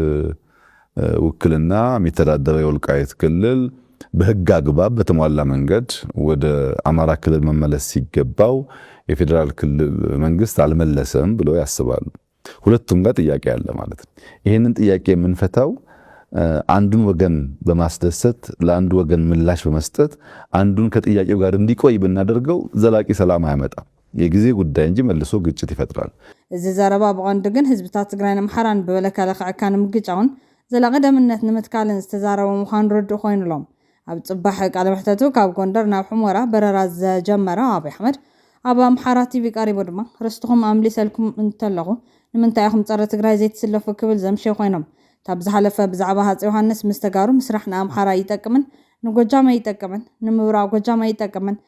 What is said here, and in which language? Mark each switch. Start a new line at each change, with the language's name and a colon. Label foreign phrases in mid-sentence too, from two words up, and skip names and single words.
Amharic: ውክልና የሚተዳደረው የወልቃይት ክልል በህግ አግባብ በተሟላ መንገድ ወደ አማራ ክልል መመለስ ሲገባው የፌደራል ክልል መንግስት አልመለሰም ብሎ ያስባሉ ሁለቱም ጋር ጥያቄ አለ ማለት ነው ይሄንን ጥያቄ የምንፈታው አንዱን ወገን በማስደሰት ለአንዱ ወገን ምላሽ በመስጠት አንዱን ከጥያቄው ጋር እንዲቆይ ብናደርገው ዘላቂ ሰላም አያመጣም የጊዜ ጉዳይ እንጂ መልሶ ግጭት ይፈጥራል
Tigrinya: እዚ ዘረባ በቆንድ ግን ህዝብታት ትግራይን አምሓራን በበለካለካን ምግጫውን ዘላቂ ደምነት ንምትካልን ዝተዛረቡ ምዃን ርድእ ኮይኑሎም ኣብ ጽባሕ ቃለ መሕተቱ ካብ ጎንደር ናብ ሕሞራ በረራ ዘጀመረ አብይ አሕመድ ኣብ አምሓራ ቲቪ ቀሪቡ ድማ ርስትኹም ኣምሊሰልኩም እንተለኹ ንምንታይ ኢኹም ፀረ ትግራይ ዘይትስለፉ ክብል ዘምሸ ኮይኖም ታብ ዝሓለፈ ብዛዕባ ሃፀይ ዮሃንስ ምስ ተጋሩ ምስራሕ ንኣምሓራ ይጠቅምን ንጎጃም ይጠቅምን ንምብራቅ ጎጃም ይጠቅምን